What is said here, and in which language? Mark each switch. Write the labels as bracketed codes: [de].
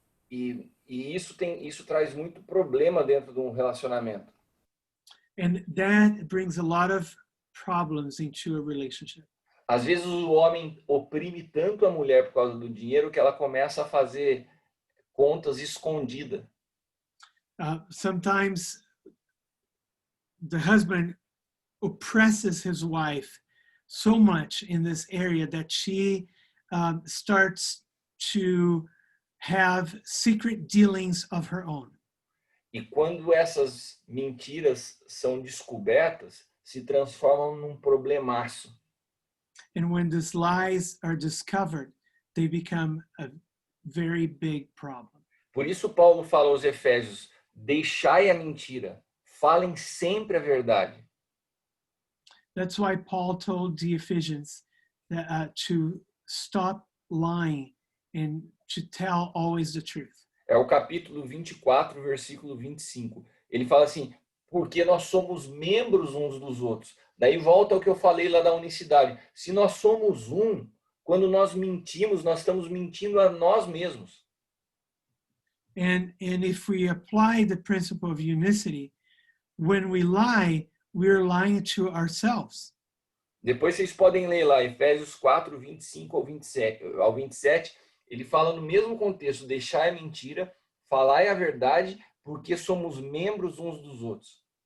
[pt] E isso traz muito problema dentro de um relacionamento. [en] And that brings a lot of problems into a relationship. [pt] Às vezes o homem oprime tanto a mulher por causa do dinheiro que ela começa a fazer contas escondidas. [en] Sometimes the husband oppresses his wife so much in this area that she starts to have secret dealings of her own. [pt] E quando essas mentiras são descobertas, se transformam num problemaço. [en] And when these lies are discovered, they become a very big problem. [pt] Por isso Paulo fala aos Efésios: deixai a mentira, falem sempre a verdade. [en] That's why Paul told the Ephesians that, to stop lying and to tell always the truth. [pt] É o capítulo 24, versículo 25. Ele fala assim: porque nós somos membros uns dos outros. Daí volta ao que eu falei lá da unicidade. Se nós somos um, quando nós mentimos, nós estamos mentindo a nós mesmos. [en] And if we apply the principle of unicity, when we lie, we're lying to ourselves. [pt] Depois vocês podem ler lá, Efésios 4, 25 ao 27. Ele fala no mesmo contexto: deixai a mentira, falai a verdade, porque somos membros uns dos outros.